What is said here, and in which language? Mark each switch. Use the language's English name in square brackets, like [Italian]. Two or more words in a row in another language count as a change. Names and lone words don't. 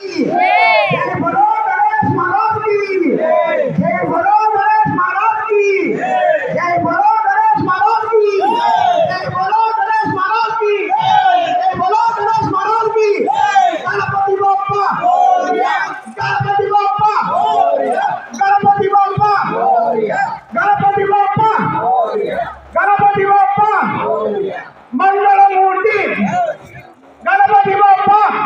[Hindi] जय बोलो गणेश महाराज की जय बोलो गणेश महाराज की जय बोलो गणेश महाराज की जय बोलो गणेश महाराज की जय बोलो गणेश महाराज की [Marathi] गणपती बाप्पा गणपती बाप्पा गणपती बाप्पा गणपती बाप्पा गणपती बाप्पा मंगलमूर्ती गणपती बाप्पा